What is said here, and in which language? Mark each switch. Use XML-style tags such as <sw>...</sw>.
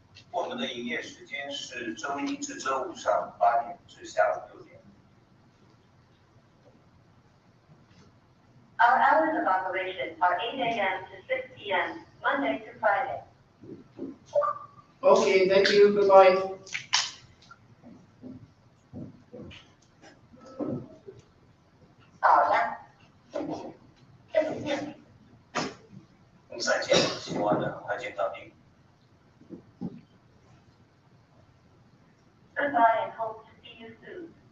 <zh>我们的营业时间是周1至周5上午8点至下午6点。</zh> <en>Our hours of operation are 8 a.m. to 6 p.m. Monday to Friday. Okay, thank you. Goodbye.</en> <zh>好的。再见，希望能很快见到您。</zh> <en>Goodbye and hope to see you soon.</en>